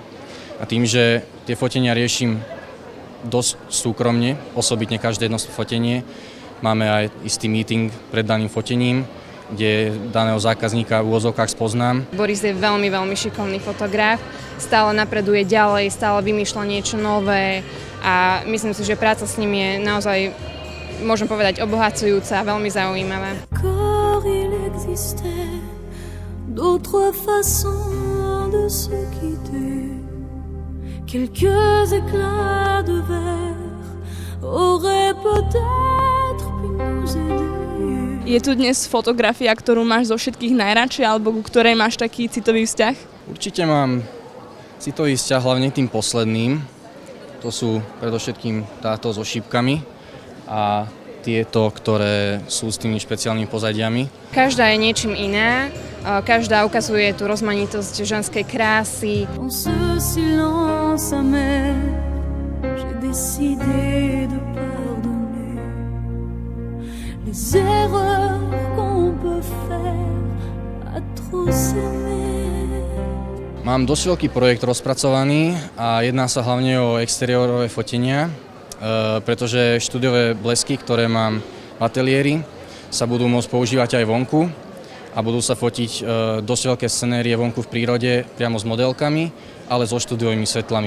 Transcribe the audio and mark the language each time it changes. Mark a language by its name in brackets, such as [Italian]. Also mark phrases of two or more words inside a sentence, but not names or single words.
[Slovak] A tým, že tie fotenia riešim dosť súkromne, osobitne každé jedno fotenie, máme aj istý meeting pred daným fotením, kde daného zákazníka v úvodzovkách spoznám. Boris je veľmi, veľmi šikovný fotograf, stále napreduje ďalej, stále vymýšľa niečo nové a myslím si, že práca s ním je naozaj, môžem povedať, obohacujúca a veľmi zaujímavá. [French] D'autres façons de se quitter. Quelques éclats de verre auraient peut-être pu nous aider. [Slovak] Je tu dnes fotografia, ktorú máš zo všetkých najradšej, alebo ku ktorej máš taký citový vzťah? Určite mám citový vzťah hlavne tým posledným. To sú predovšetkým táto so šípkami a tieto, ktoré sú s tými špeciálnymi pozadiami. Každá je niečím iná, každá ukazuje tú rozmanitosť ženskej krásy. [French] Dans ce silence amer, j'ai décidé de pardonner les erreurs qu'on peut faire à trop s'aimer. [Slovak] Mám dosť veľký projekt rozpracovaný a jedná sa hlavne o exteriérové fotenia, pretože štúdiové blesky, ktoré mám v ateliéri, sa budú môcť používať aj vonku a budú sa fotiť dosť veľké scenérie vonku v prírode priamo s modelkami, ale so štúdiovými svetlami.